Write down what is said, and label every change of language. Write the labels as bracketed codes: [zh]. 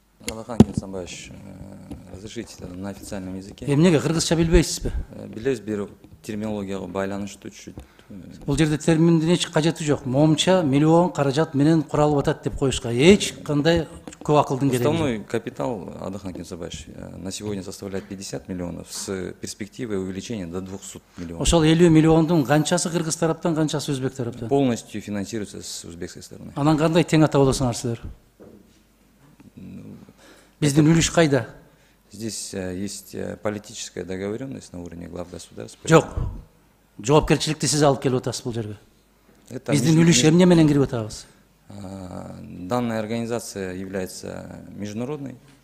[ru] Алахан Кенсанбаевич, разрешите на официальном языке. [ky] Эмнеге кыргызча билбейсизби? Билебиз, бир терминологияга байланыштуу чуть-чуть. Бул жерде терминдин эч кажети жок. Момча миллион каражат менен куралып атат деп коюшка эч кандай көп акылдын кереги жок. [ru] Уставной капитал, Алахан Кенсанбаевич, на сегодня составляет 50 миллионов с перспективой увеличения до 200 миллионов. [ky] Ошол 50 миллиондун канчасы кыргыз тараптан, канчасы өзбек тараптан? [ru] Полностью финансируется с узбекской стороны. [ky] Анан кандай тең ата болосуңар силер? Биздин үлүш кайда? [ru] Здесь есть политическая договоренность на уровне глав государств. [ky] Жок. Жоопкерчиликти сиз алып келип атасыз бул жерге. [ru] Это [ky] Биздин үлүш эмне менен кирип атабыз? [ru] Данная организация является международной.